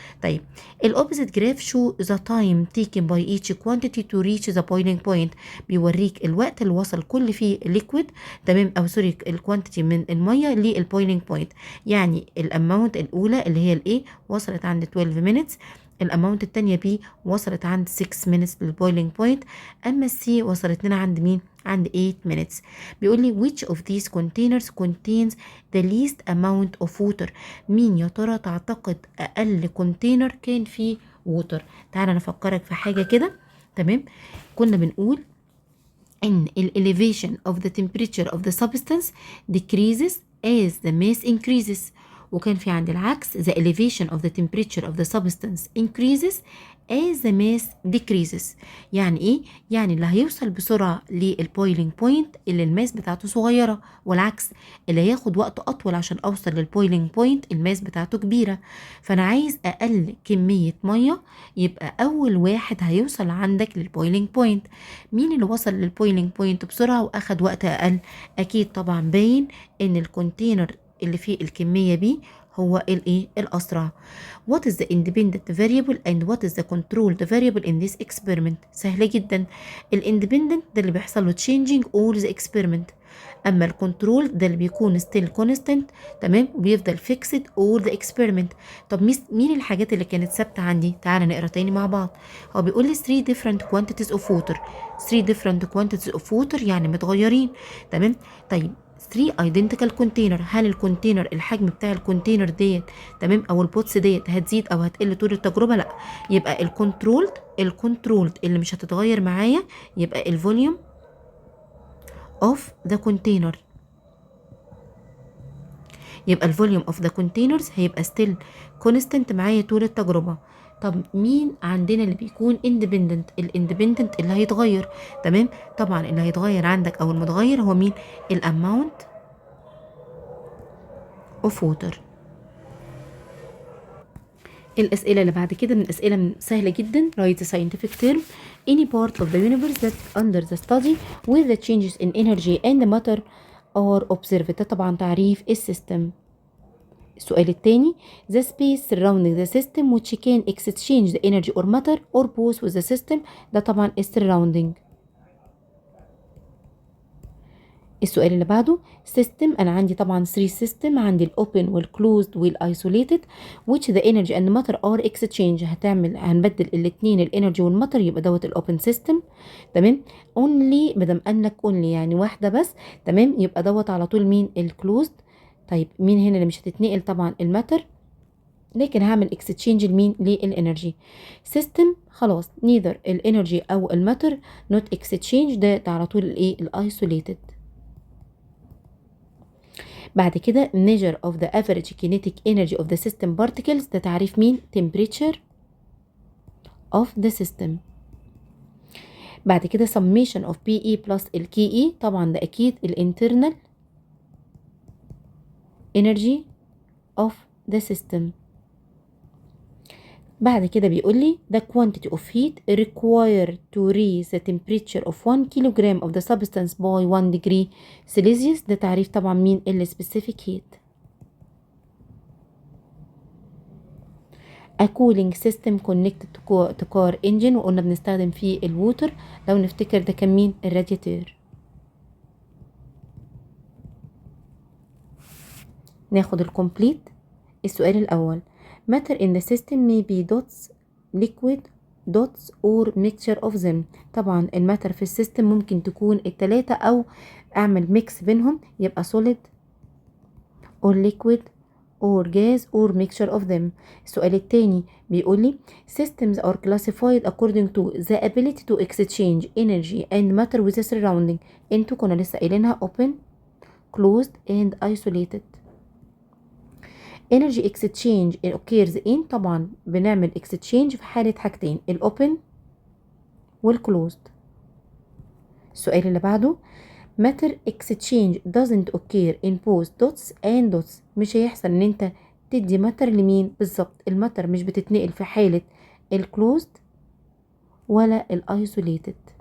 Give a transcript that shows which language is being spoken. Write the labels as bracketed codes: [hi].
[ar] طيب [en] الاوبزيت graph show the time taken by each quantity to reach the boiling point, [ar] بيوريك الوقت اللي وصل كل فيه ليكويد تمام او سوري الكوانتيتي من الميه للبويلينج بوينت، يعني الاماونت الاولى اللي هي الايه وصلت عند 12 minutes، الاماونت الثانيه بي وصلت عند 6 minutes للبويلينج بوينت، اما السي وصلت لنا عند مين؟ عند 8 minutes. بيقول لي [en] which of these containers contains the least amount of water، [ar] مين يا ترى تعتقد اقل كونتينر كان فيه ووتر؟ تعالى نفكرك في حاجه كده، تمام؟ كنا بنقول ان ال [en] elevation of the temperature of the substance decreases as the mass increases، [ar] وكان في عند العكس [en] the elevation of the temperature of the substance increases as the mass decreases. [ar] يعني ايه؟ يعني اللي هيوصل بسرعة للبويلينج بوينت اللي الماس بتاعته صغيرة، والعكس اللي هياخد وقت اطول عشان اوصل للبويلينج بوينت الماس بتاعته كبيرة. فانا عايز اقل كمية مية، يبقى اول واحد هيوصل عندك للبويلينج بوينت. مين اللي وصل للبويلينج بوينت بسرعة واخد وقت اقل؟ اكيد طبعا باين ان الكونتينر اللي فيه الكمية بي هو الايه الاسرع. [en] what is the independent variable and what is the controlled variable in this experiment؟ [ar] سهلة جدا. الاندبندنت ده اللي بيحصل له [en] changing all the experiment، [ar] اما الكنترول ده اللي بيكون [en] still constant [ar] تمام وبيفضل [en] fixed all the experiment. [ar] طب مين الحاجات اللي كانت ثابته عندي؟ تعالى نقرا تاني مع بعض. هو بيقول لي [en] 3 different quantities of water، [ar] 3 different quantities of water يعني متغيرين، تمام؟ طيب 3 identical container، هل الكونتينر الحجم بتاع الكونتينر ديت تمام او البوتس ديت هتزيد او هتقل طول التجربه؟ لا، يبقى الكنترولد اللي مش هتتغير معايا يبقى الفوليوم of the container، يبقى الفوليوم of the containers هيبقى [en] still constant [ar] معايا طول التجربه. طب مين عندنا اللي بيكون independent؟ الاندبندنت اللي هيتغير، تمام؟ طبعا اللي هيتغير عندك او المتغير هو مين؟ الاماونت of water. الأسئلة اللي بعد كده من أسئلة سهلة جدا. [en] write a scientific term any part of the universe that under the study where the changes in energy and matter are observed. [ar] ده طبعا تعريف السيستم. السؤال الثاني [en] the space surrounding the system which can exchange the energy or matter or both with the system. [ar] ده طبعا surrounding. السؤال اللي بعده system، انا عندي طبعا 3 system، عندي الاوبن والكلوزد والايسوليتد [en] which the energy and matter are exchange. [ar] هنبدل الاثنين الانرجي والماتر يبقى دوت الاوبن سيستم، تمام؟ only مادام انك only يعني واحده بس، تمام؟ يبقى دوت على طول مين؟ الكلوزد. طيب مين هنا اللي مش هتتنقل؟ طبعا الماتر، لكن هعمل اكستشينج لمين؟ للانرجي. سيستم خلاص neither الانرجي او الماتر not exchange، ده على طول الايه؟ الايسوليتد. بعد كده [en] measure of the average kinetic energy of the system particles، [ar] ده تعريف مين؟ [en] temperature of the system. [ar] بعد كده [en] summation of PE plus ال KE، [ar] طبعا ده أكيد [en] ال internal energy of the system. [ar] بعد كده بيقول لي [en] the quantity of heat required to raise the temperature of 1 kilogram of the substance by 1 degree Celsius. [ar] ده تعريف طبعا مين؟ ال specific heat. [en] a cooling system connected to car engine، [ar] وقلنا بنستخدم فيه الووتر، لو نفتكر ده كان مين؟ الرادياتور. ناخد الكومبليت. السؤال الأول [en] matter in the system may be dots liquid dots or mixture of them. [ar] طبعا الماتر في السيستم ممكن تكون التلاتة أو أعمل ميكس بينهم يبقى [en] solid or liquid or gas or mixture of them. [ar] السؤال التاني بيقول لي [en] systems are classified according to the ability to exchange energy and matter with the surrounding. [ar] انتوا كنا لسه قايلينها [en] open closed and isolated. energy exchange occurs in، [ar] طبعا بنعمل exchange في حالة حاجتين، الاوبن والكلوزد. السؤال اللي بعده [en] matter exchange doesn't occur in both dots and dots. [ar] مش هيحصل ان انت تدي matter لمين بالظبط، الماتر مش بتتنقل في حالة الكلوزد ولا الايسوليتد.